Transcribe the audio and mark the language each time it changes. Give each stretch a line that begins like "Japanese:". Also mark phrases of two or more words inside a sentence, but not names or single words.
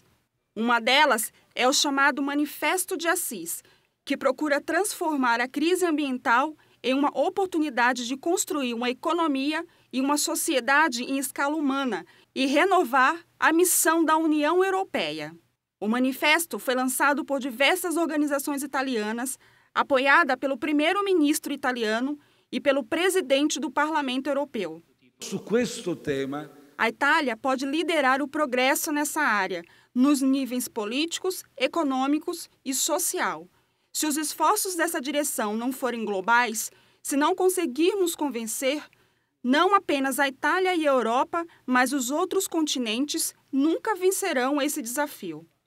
Portuguese: Uma delas é o chamado Manifesto de Assis, que procura transformar a crise ambiental em uma oportunidade de construir uma economia e uma sociedade em escala humana e renovar a missão da União Europeia. O manifesto foi lançado por diversas organizações italianas, apoiada pelo primeiro-ministro italiano e pelo presidente do Parlamento Europeu.
Italian: Su questo tema,
Portuguese: a Itália pode liderar o progresso nessa área, nos níveis políticos, econômicos e social. Se os esforços dessa direção não forem globais, se não conseguirmos convencer, não apenas a Itália e a Europa, mas os outros continentes nunca vencerão esse desafio.